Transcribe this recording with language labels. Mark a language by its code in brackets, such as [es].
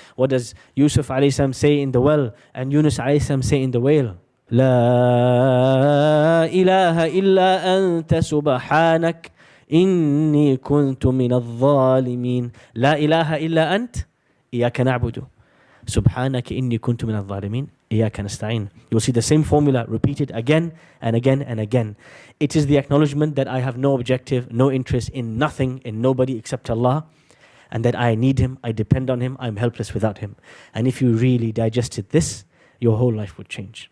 [en] What does Yusuf alayhi salam say in the well? And Yunus alayhi salam say in the whale? [ar] لا إله إلا أنت سبحانك إني كنت من الظالمين. لا إله إلا أنت إياك نعبد سبحانك إني كنت من الظالمين إياك نستعين. [en] You will see the same formula repeated again and again and again. It is the acknowledgement that I have no objective, no interest in nothing, in nobody except Allah, and that I need Him, I depend on Him, I'm helpless without Him. And if you really digested this, your whole life would change.